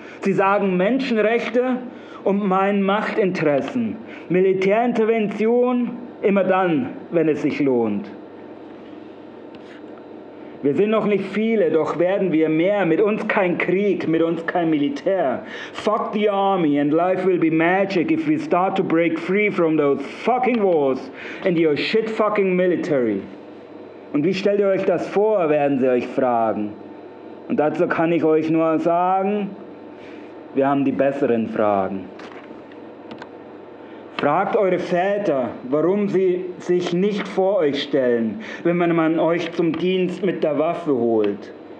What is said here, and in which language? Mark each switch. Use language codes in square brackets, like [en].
[de] Sie sagen Menschenrechte und meinen Machtinteressen. Militärintervention immer dann, wenn es sich lohnt. Wir sind noch nicht viele, doch werden wir mehr. Mit uns kein Krieg, mit uns kein Militär. [en] Fuck the army and life will be magic if we start to break free from those fucking wars and your shit fucking military. [de] Und wie stellt ihr euch das vor, werden sie euch fragen. Und dazu kann ich euch nur sagen, wir haben die besseren Fragen. Fragt eure Väter, warum sie sich nicht vor euch stellen, wenn man euch zum Dienst mit der Waffe holt.